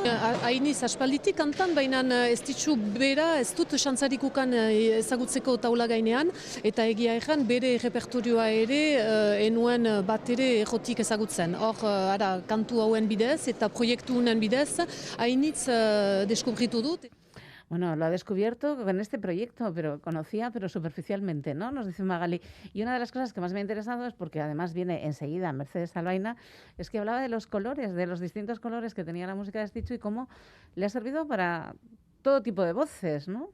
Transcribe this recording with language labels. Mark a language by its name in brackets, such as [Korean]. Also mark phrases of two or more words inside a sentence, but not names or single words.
[Basque] Hainiz aspalditik kantan, baina ez ditzu bera, ez dut xantzarikukan ezagutzeko taula gainean, eta egia ezan bere repertorioa ere enuen bat ere errotik ezagutzen. Hor, kantu hauen bidez eta proiektu honen bidez, hainitz deskubritu dut. [Spanish] Bueno, lo ha descubierto con este proyecto, pero conocía, pero superficialmente, ¿no? Nos dice Magali. Y una de las cosas que más me ha interesado es porque además viene enseguida Mercedes Albaina, es que hablaba de los colores, de los distintos colores que tenía la música de Estitxu y cómo le ha servido para todo tipo de voces, ¿no?